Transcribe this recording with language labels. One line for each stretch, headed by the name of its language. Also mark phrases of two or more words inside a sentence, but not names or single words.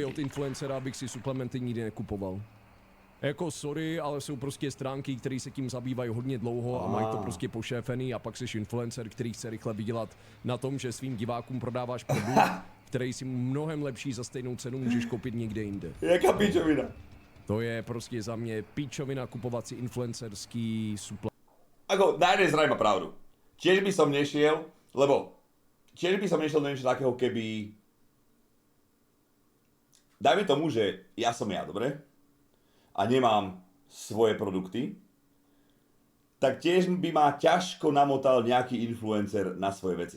Czech: od influencera bych si suplementy nikdy nekupoval. Jako sorry, ale jsou prostě stránky, které se tím zabývají hodně dlouho a mají to prostě pošéfený a pak jsi influencer, který chce rychle vydělat na tom, že svým divákům prodáváš produkt, který si mnohem lepší za stejnou cenu můžeš koupit někde jinde. Jaká pičovina? To je prostě za mě píčovina kupovat si influencerský suplement.
Slovak: Ako, na jednej strane má pravdu. Tiež by som nešiel do niečo takého, keby... Dajme tomu, že ja som ja, dobre? A nemám svoje produkty, tak tiež by ma ťažko namotal nejaký influencer na svoje veci.